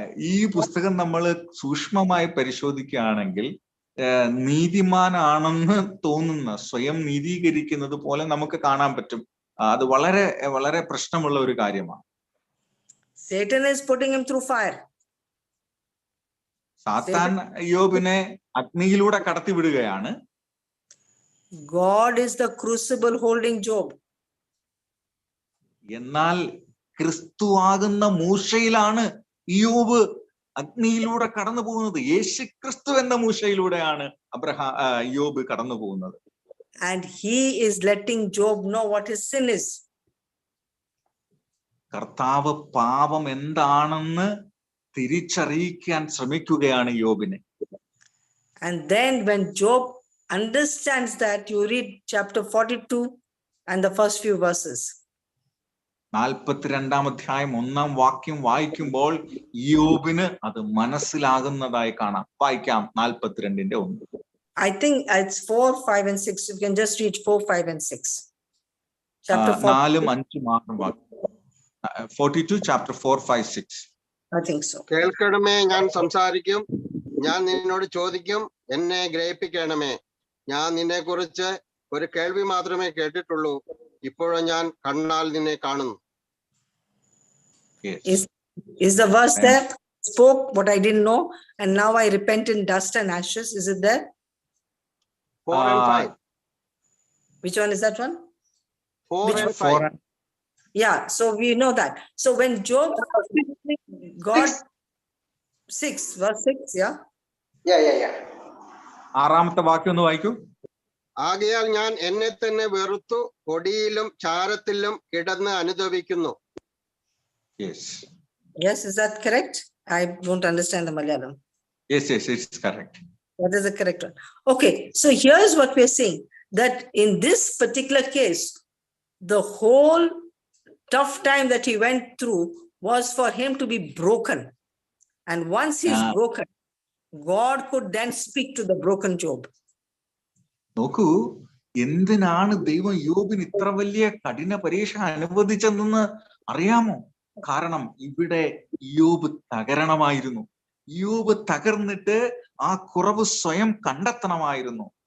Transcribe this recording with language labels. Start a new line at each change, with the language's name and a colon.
Malayalam: ഈ പുസ്തകം നമ്മൾ സൂക്ഷ്മമായി പരിശോധിക്കുകയാണെങ്കിൽ നീതിമാനാണെന്ന് തോന്നുന്ന, സ്വയം നീതീകരിക്കുന്നത് പോലെ നമുക്ക് കാണാൻ പറ്റും. അത് വളരെ വളരെ പ്രശ്നമുള്ള ഒരു കാര്യമാണ്.
English: Satan is putting him through fire.
Malayalam: സാത്താൻ യോബിനെ അഗ്നിയിലൂടെ കടത്തിവിടുകയാണ്.
English: God is the crucible holding Job.
Malayalam: എന്നാൽ ക്രിസ്തുവാകുന്ന മൂശയിലാണ് യോബ് അഗ്നിയിലൂടെ കടന്നു പോകുന്നത്. യേശു ക്രിസ്തു എന്ന മൂശയിലൂടെയാണ് യോബ് കടന്നു പോകുന്നത്.
English: And he is letting Job know what his sin is.
Malayalam: കർത്താവ് പാപം എന്താണെന്ന് തിരിച്ചറിയിക്കാൻ ശ്രമിക്കുകയാണ് യോബിനെ.
English: And then when Job understands that, you read chapter 42 and the first few verses.
Malayalam: 42-ാം അധ്യായം 1-ാം വാക്യം വായിക്കുമ്പോൾ യോബിന് അത് മനസ്സിലാകുന്നതായി കാണാം. വായിക്കാം 42-ന്റെ 1.
English: I think it's 4, 5 and 6. You can just read 4, 5 and 6. Chapter 4.
Malayalam: 4, 5 മാത്രം വാക്യം. 42 chapter 4, 5, 6.
English: I think so. കേൾക്കണമേ, ഞാൻ സംസാരിക്കും, ഞാൻ നിന്നോട് ചോദിക്കും, എന്നെ ഗ്രഹിപ്പിക്കണമേ. ഞാൻ നിന്നെ കുറിച്ച് ഒരു കേൾവി മാത്രമേ കേട്ടിട്ടുള്ളൂ, ഇപ്പോഴും ഞാൻ കണ്ണാൽ നിന്നെ കാണുന്നു. Is the verse there? Spoke what I didn't know, and now I repent in dust and ashes. Is it there? 4 and 5. Which one is that one? 4 Which and 4? 5. Yeah, so we know that. So when Job, God, 6, verse 6, yeah? Yeah.
Malayalam: 6-ാമത്തെ വാക്യം ഒന്ന് വായിക്കൂ. ആകയാൽ ഞാൻ എന്നെ തന്നെ വെറുത്തു പൊടിയിലും ചാരത്തിലും കിടന്ന് അനുഭവിക്കുന്നു.
English: Yes, is that correct? I don't understand the Malayalam. Yes, it's correct. That is the correct one. Okay, so here's what we're saying, that in this particular case, the whole tough time that he went through was for him to be broken. And once he's broken, God could then speak to the broken Job.
Malayalam: നോക്കൂ, എന്തിനാണ് ദൈവം യോബിന് ഇത്ര വലിയ കഠിന പരീക്ഷ അനുവദിച്ചതെന്ന് അറിയാമോ? കാരണം ഇവിടെ യോബ് തകരണമായിരുന്നു. യോബ് തകർന്നിട്ട് ആ കുറവ് സ്വയം കണ്ടെത്തണമായിരുന്നു.